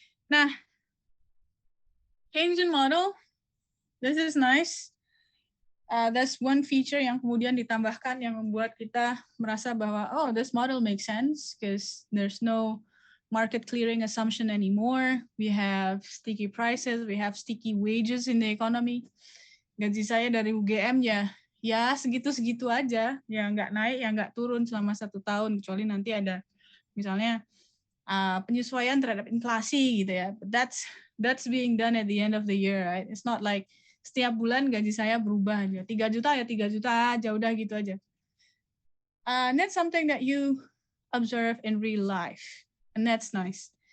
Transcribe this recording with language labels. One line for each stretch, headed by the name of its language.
English: Nah, Keynesian model, this is nice. That's one feature
Indonesian: yang kemudian ditambahkan yang membuat kita merasa bahwa,
English: oh, this model makes sense because there's no market clearing assumption anymore. We have sticky prices, we have sticky wages in the economy.
Indonesian: Gaji saya dari UGM ya segitu-segitu aja, ya nggak naik, ya nggak turun selama 1 tahun, kecuali nanti ada misalnya penyesuaian terhadap inflasi gitu ya.
English: But that's being done at the end of the year, right? It's not like
Indonesian: setiap bulan gaji saya berubah aja, 3 juta aja, udah gitu aja.
English: And that's something that you observe in real life, and that's nice.